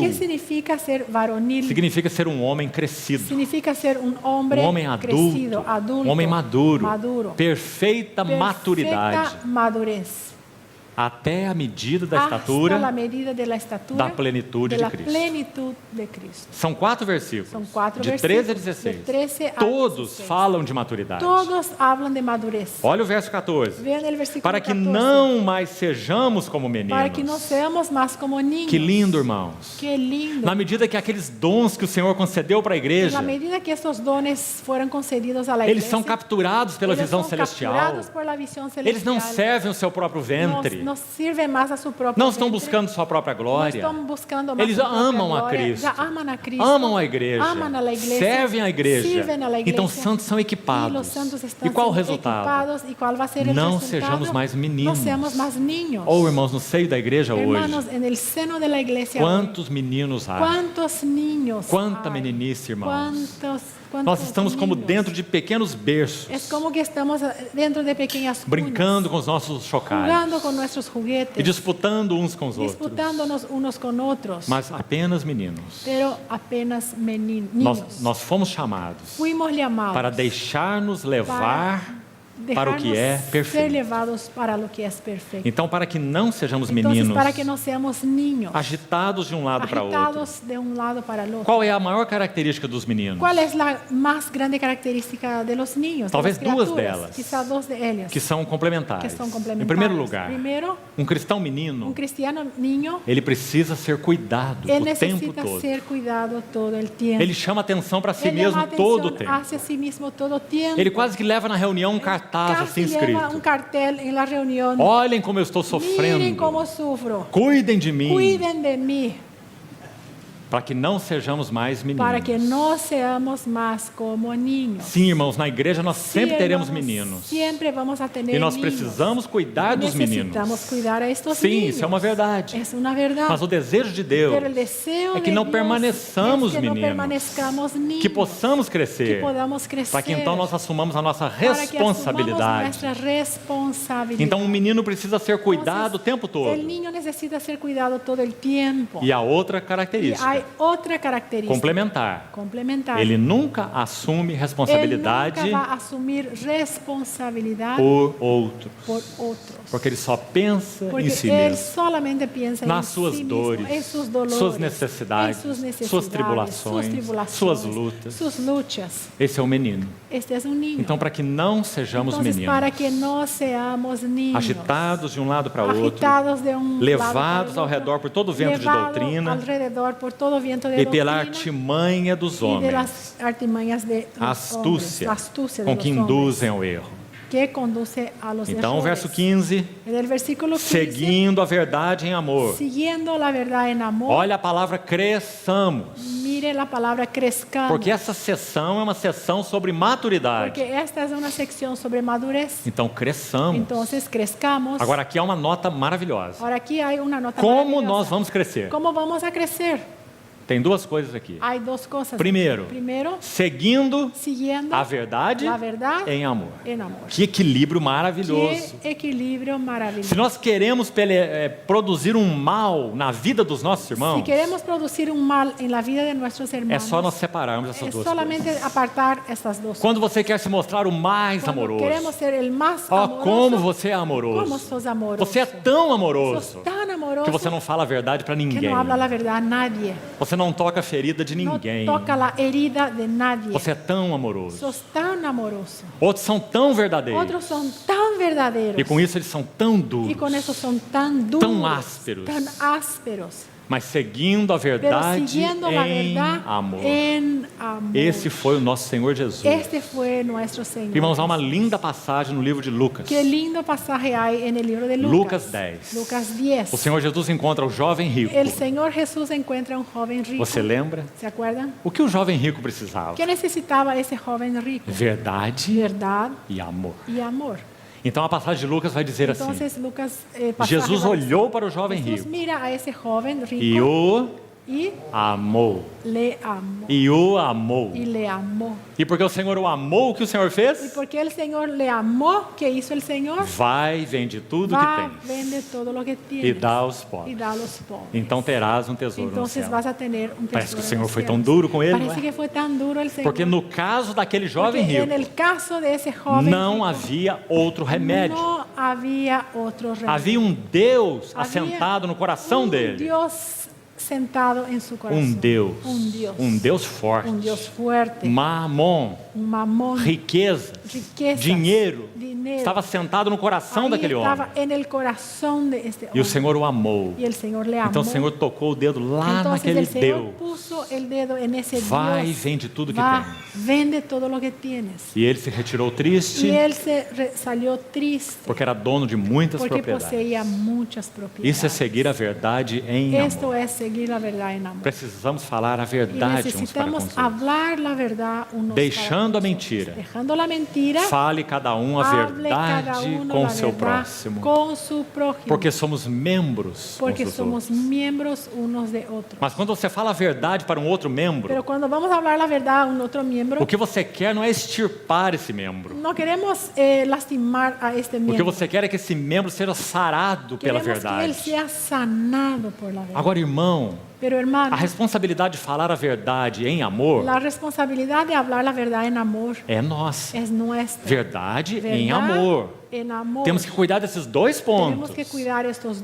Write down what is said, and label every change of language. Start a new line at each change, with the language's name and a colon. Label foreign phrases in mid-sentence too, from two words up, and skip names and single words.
Spanish: ¿Qué significa ser varonil?
Portuguese: Significa ser um homem crescido,
Spanish: Significa ser un hombre
Portuguese: um homem adulto,
Spanish: crecido, adulto,
Portuguese: um homem maduro,
Spanish: maduro.
Portuguese: perfeita maturidade.
Spanish: Perfecta madurez.
Portuguese: até a medida da
Spanish: hasta la
Portuguese: estatura
Spanish: medida de la estatura
Portuguese: da plenitude de
Spanish: de la Cristo. plenitud de Cristo.
Portuguese: São 4 versículos, São 4 de versículos, 13 a 16.
Spanish: de 13 a
Portuguese: Todos
Spanish: 16.
Portuguese: falam de maturidade.
Spanish: Todos hablan de madurez.
Portuguese: Olha o verso 14.
Spanish: Vean el versículo
Portuguese: Para que
Spanish: 14.
Portuguese: não mais sejamos como meninos.
Spanish: Para que não seamos mais como niños.
Portuguese: Que lindo, irmãos.
Spanish: Que lindo.
Portuguese: Na medida que aqueles dons que o Senhor concedeu para a igreja, Na medida que
Spanish: estos dones
Portuguese: foram concedidos à igreja, eles são capturados pela eles visão são celestial. capturados por la visión celestial. Eles não servem o seu próprio ventre. Não servem mais a seu próprio Não estão ventre. buscando sua própria Não glória. estão buscando mais Eles sua própria amam a glória. Cristo. Já amam a Cristo. Amam a igreja. Amam a igreja. Servem a igreja.
Spanish: Sirven a la igreja.
Portuguese: Então os santos são E equipados. os santos estão E qual o sendo resultado? equipados. E qual vai ser o Não resultado? sejamos mais meninos. Não sejamos mais ninhos. Ou, irmãos, no seio da igreja
Spanish: Hermanos,
Portuguese: hoje,
Spanish: en el seno de la iglesia
Portuguese: quantos meninos há?
Spanish: quantos niños
Portuguese: Quanta
Spanish: hay?
Portuguese: meninice, irmãos.
Spanish: Quantos
Portuguese: Nós estamos como
Spanish: niños?
Portuguese: dentro de pequenos berços,
Spanish: Es como que estamos dentro de pequeñas cunas,
Portuguese: brincando com os nossos chocalhos
Spanish: jugando con nuestros
Portuguese: e
Spanish: juguetes,
Portuguese: disputando uns com os outros.
Spanish: disputándonos unos con otros,
Portuguese: Mas apenas meninos.
Spanish: pero apenas niños.
Portuguese: Nós fomos chamados
Spanish: Fuimos llamados
Portuguese: para deixar-nos levar para o que é
Spanish: dejarnos ser
Portuguese: perfeito.
Spanish: levados para lo que es perfecto.
Portuguese: Então, para que não sejamos
Spanish: Entonces,
Portuguese: meninos
Spanish: para que no seamos niños,
Portuguese: agitados de um lado para outro.
Spanish: agitados de un lado para el otro.
Portuguese: Qual é a maior característica dos meninos?
Spanish: ¿Cuál es la más grande característica de los niños?
Portuguese: Talvez
Spanish: de las
Portuguese: duas criaturas? delas.
Spanish: Quizá dos de ellas.
Portuguese: Que são complementares. Que são complementares. Em primeiro lugar,
Spanish: Primero,
Portuguese: um cristão menino,
Spanish: cristiano niño,
Portuguese: ele precisa ser cuidado
Spanish: él
Portuguese: o tempo
Spanish: necesita
Portuguese: todo.
Spanish: ser cuidado todo el tiempo.
Portuguese: Ele chama atenção para si
Spanish: Él
Portuguese: mesmo
Spanish: llama
Portuguese: todo o
Spanish: atención
Portuguese: tempo.
Spanish: hacia sí mismo todo el tiempo.
Portuguese: Ele quase que leva na reunião um cartaz assim
Spanish: Casi lleva un
Portuguese: escrito:
Spanish: cartel en la reunión.
Portuguese: olhem como eu estou
Spanish: Miren
Portuguese: sofrendo,
Spanish: cómo sufro.
Portuguese: cuidem de mim,
Spanish: Cuiden de mí.
Portuguese: para que não sejamos mais meninos.
Spanish: Para que no seamos más como niños.
Portuguese: Sim, irmãos, na igreja nós
Spanish: Sí,
Portuguese: sempre teremos
Spanish: hermanos,
Portuguese: meninos.
Spanish: Siempre vamos a tener
Portuguese: E nós
Spanish: niños.
Portuguese: precisamos cuidar dos meninos.
Spanish: Necesitamos cuidar a estos
Portuguese: Sim,
Spanish: niños.
Portuguese: isso é uma verdade.
Spanish: Es una verdad.
Portuguese: Mas o desejo de Deus
Spanish: Pero el deseo
Portuguese: é que
Spanish: de
Portuguese: não
Spanish: Dios
Portuguese: permaneçamos
Spanish: es que no
Portuguese: meninos,
Spanish: permanezcamos niños,
Portuguese: que possamos
Spanish: que
Portuguese: crescer,
Spanish: podamos crecer,
Portuguese: para que então nós assumamos a nossa
Spanish: para que asumamos
Portuguese: responsabilidade.
Spanish: nuestra responsabilidad.
Portuguese: Então um menino precisa ser cuidado o tempo todo.
Spanish: El niño necesita ser cuidado todo el tiempo.
Portuguese: E a outra
Spanish: Y
Portuguese: característica,
Spanish: hay otra característica
Portuguese: complementar,
Spanish: complementar.
Portuguese: ele nunca assume
Spanish: Él
Portuguese: responsabilidade
Spanish: nunca va a asumir responsabilidad
Portuguese: por outros,
Spanish: por otros.
Portuguese: porque ele só pensa
Spanish: Porque
Portuguese: em si
Spanish: él
Portuguese: mesmo,
Spanish: solamente piensa
Portuguese: nas
Spanish: en
Portuguese: suas
Spanish: sí
Portuguese: dores,
Spanish: mismo, en sus dolores,
Portuguese: suas necessidades,
Spanish: en sus necesidades,
Portuguese: suas tribulações, suas lutas.
Spanish: sus luchas.
Portuguese: Esse é o menino.
Spanish: Este es un niño.
Portuguese: Então, para que não sejamos
Spanish: Entonces,
Portuguese: meninos,
Spanish: para que no seamos niños,
Portuguese: agitados de um lado para outro,
Spanish: agitados de un
Portuguese: levados
Spanish: lado para
Portuguese: ao
Spanish: el otro,
Portuguese: redor por todo vento de
Spanish: levados
Portuguese: doutrina
Spanish: alrededor por todo viento de
Portuguese: e pela
Spanish: doutrina
Portuguese: artimanha dos
Spanish: y de
Portuguese: homens,
Spanish: las artimañas de los
Portuguese: astúcia,
Spanish: hombres, la astucia de
Portuguese: com
Spanish: los
Portuguese: que
Spanish: hombres,
Portuguese: induzem ao erro.
Spanish: que conduce a los
Portuguese: Então, o
Spanish: errores.
Portuguese: verso 15,
Spanish: En el versículo 15,
Portuguese: seguindo a verdade em amor.
Spanish: siguiendo la verdad en amor,
Portuguese: Olha a palavra cresçamos,
Spanish: mire la palabra crezcamos,
Portuguese: porque essa sessão é uma sessão sobre maturidade.
Spanish: porque esta es una sección sobre madurez.
Portuguese: Então, cresçamos.
Spanish: Entonces, crezcamos.
Portuguese: Agora, aqui há uma nota maravilhosa.
Spanish: Ahora aquí hay una nota
Portuguese: Como
Spanish: maravillosa.
Portuguese: nós vamos crescer?
Spanish: ¿Cómo vamos a crecer?
Portuguese: Tem duas coisas aqui.
Spanish: Hay dos cosas.
Portuguese: Primeiro,
Spanish: Primero,
Portuguese: seguindo
Spanish: siguiendo
Portuguese: a verdade
Spanish: la verdad
Portuguese: em amor.
Spanish: en amor.
Portuguese: Que equilíbrio maravilhoso.
Spanish: Qué equilibrio maravilloso.
Portuguese: Se nós queremos produzir um mal na vida dos nossos irmãos,
Spanish: Si queremos producir un mal en la vida de nuestros
Portuguese: é
Spanish: hermanos,
Portuguese: só nós separarmos essas
Spanish: es
Portuguese: duas
Spanish: solamente
Portuguese: coisas.
Spanish: apartar estas dos.
Portuguese: Quando você quer se mostrar o mais
Spanish: Cuando
Portuguese: amoroso,
Spanish: queremos ser el más
Portuguese: ó,
Spanish: amoroso,
Portuguese: como você é
Spanish: como
Portuguese: amoroso.
Spanish: sos amoroso.
Portuguese: Você é tão
Spanish: Sos
Portuguese: amoroso
Spanish: tan amoroso
Portuguese: que você não fala a verdade para
Spanish: que
Portuguese: ninguém.
Spanish: no habla la verdad a nadie.
Portuguese: Você não toca a ferida de ninguém.
Spanish: No toca la herida de nadie.
Portuguese: Você é tão amoroso.
Spanish: Sos tan amoroso.
Portuguese: Outros são tão verdadeiros.
Spanish: Otros son tan verdaderos.
Portuguese: E com isso eles são tão duros.
Spanish: Y con eso son tan duros, Tan ásperos. tan ásperos.
Portuguese: Mas seguindo a
Spanish: Pero
Portuguese: verdade
Spanish: siguiendo la
Portuguese: em
Spanish: verdad
Portuguese: amor.
Spanish: en amor.
Portuguese: Esse foi o nosso Senhor Jesus.
Spanish: Este fue nuestro Señor.
Portuguese: Irmãos, há uma linda passagem no livro de Lucas.
Spanish: Qué lindo pasaje hay en el libro de
Portuguese: Lucas
Spanish: Lucas.
Portuguese: 10.
Spanish: Lucas 10.
Portuguese: O Senhor Jesus encontra o jovem rico.
Spanish: El Señor Jesús encuentra un joven rico.
Portuguese: Você lembra?
Spanish: ¿Se acuerdan?
Portuguese: O que o jovem rico precisava?
Spanish: ¿Qué necesitaba ese joven rico?
Portuguese: Verdade
Spanish: Verdad
Portuguese: e amor.
Spanish: y amor.
Portuguese: Então a passagem de Lucas vai dizer assim:
Spanish: Entonces Lucas pasaje
Portuguese: Jesus
Spanish: va a decir,
Portuguese: olhou para o jovem
Spanish: Jesús
Portuguese: rico
Spanish: mira a ese joven rico
Portuguese: e o
Spanish: y
Portuguese: amou.
Spanish: le amó.
Portuguese: E o amou.
Spanish: Y le amó.
Portuguese: E porque o Senhor o amou, o que o Senhor
Spanish: Y
Portuguese: fez?
Spanish: porque el Señor le amó, ¿qué hizo el Señor?
Portuguese: Vai, vende tudo
Spanish: Va,
Portuguese: que tens
Spanish: vende todo lo que
Portuguese: e
Spanish: tienes
Portuguese: dá aos
Spanish: y
Portuguese: pobres.
Spanish: da a los pobres.
Portuguese: Então terás um tesouro no
Spanish: Entonces
Portuguese: céu.
Spanish: vas a tener un
Portuguese: Parece que
Spanish: tesoro
Portuguese: o Senhor
Spanish: en los
Portuguese: foi tão
Spanish: cielos.
Portuguese: duro com ele, não
Spanish: Parece
Portuguese: é?
Spanish: que fue tan duro el Señor.
Portuguese: Porque no caso daquele jovem
Spanish: Porque en
Portuguese: rico,
Spanish: el caso de ese joven
Portuguese: não
Spanish: rico,
Portuguese: havia outro remédio.
Spanish: no había otro remedio.
Portuguese: Havia um Deus
Spanish: Había
Portuguese: assentado no coração
Spanish: un
Portuguese: dele.
Spanish: Dios sentado en su corazón.
Portuguese: Um Deus.
Spanish: Un Dios
Portuguese: forte.
Spanish: Un Dios fuerte.
Portuguese: Mamon,
Spanish: Un mamón.
Portuguese: riquezas,
Spanish: Riquezas,
Portuguese: dinheiro.
Spanish: dinero.
Portuguese: Estava sentado no coração
Spanish: Ahí
Portuguese: daquele homem.
Spanish: estaba en el corazón de este
Portuguese: E o
Spanish: hombre.
Portuguese: Senhor o amou.
Spanish: Y el Señor le amó.
Portuguese: Então o Senhor tocou o dedo lá
Spanish: Entonces
Portuguese: naquele
Spanish: el Señor
Portuguese: Deus.
Spanish: puso el dedo en ese
Portuguese: Vai e
Spanish: Dios.
Portuguese: vende tudo que
Spanish: Va,
Portuguese: tens.
Spanish: vende todo lo que tienes.
Portuguese: E ele se retirou triste,
Spanish: Y él salió triste
Portuguese: porque era dono de muitas
Spanish: porque
Portuguese: propriedades.
Spanish: poseía muchas
Portuguese: Isso é
Spanish: propiedades.
Portuguese: seguir a verdade em
Spanish: Esto
Portuguese: amor.
Spanish: es seguir la verdad en amor.
Portuguese: Precisamos falar a
Spanish: Y
Portuguese: verdade uns para com
Spanish: necesitamos
Portuguese: os outros.
Spanish: hablar la verdad unos
Portuguese: Deixando
Spanish: para
Portuguese: a
Spanish: con
Portuguese: mentira.
Spanish: otros. Dejando la mentira.
Portuguese: Fale cada um a
Spanish: Hable cada
Portuguese: verdade
Spanish: uno
Portuguese: com
Spanish: la
Portuguese: o seu
Spanish: verdad
Portuguese: próximo.
Spanish: con su prójimo.
Portuguese: Porque somos membros
Spanish: Porque
Portuguese: uns dos
Spanish: somos
Portuguese: outros.
Spanish: miembros unos de otros.
Portuguese: Mas quando você fala a verdade para um outro membro,
Spanish: Pero cuando vamos a hablar la verdad a un otro miembro,
Portuguese: o que você quer não é extirpar esse membro.
Spanish: no queremos lastimar a este
Portuguese: O que
Spanish: miembro.
Portuguese: você quer é que esse membro seja sarado pela
Spanish: Queremos que él
Portuguese: verdade.
Spanish: sea sanado por la verdad.
Portuguese: Agora, irmão,
Spanish: Pero hermano,
Portuguese: a responsabilidade de falar a verdade em amor
Spanish: la responsabilidad de hablar la verdad en amor
Portuguese: é nossa.
Spanish: es nuestra.
Portuguese: Verdade em
Spanish: Verdad
Portuguese: amor.
Spanish: en amor.
Portuguese: Temos que cuidar desses dois
Spanish: Tenemos
Portuguese: pontos.
Spanish: que cuidar estos